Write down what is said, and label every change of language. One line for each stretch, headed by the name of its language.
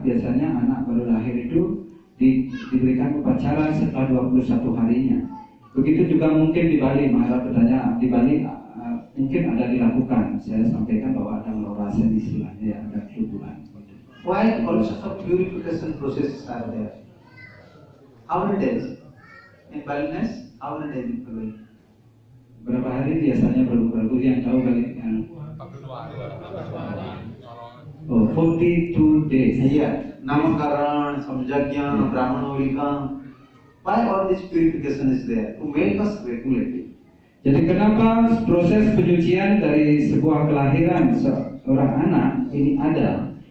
Indonesian: Biasanya anak baru lahir itu diberikan upacara setelah 21 harinya. Begitu juga mungkin di Bali. Maharaj bertanya di Bali mungkin ada dilakukan. Saya sampaikan bahwa ada melorasen istilahnya, ya, ada kesuburan.
English: Why also some purification processes are there? How many days? In Balinese, how many days in Bali?
Indonesian: Berapa hari biasanya Prabu yang tahu kali?
English: 42 days. Yeah. Namakaran, Samjagya, Brahmana Vilika. Why all this purification is there? To make us regulated.
Indonesian: Jadi kenapa proses penyucian dari sebuah kelahiran seorang anak ini ada?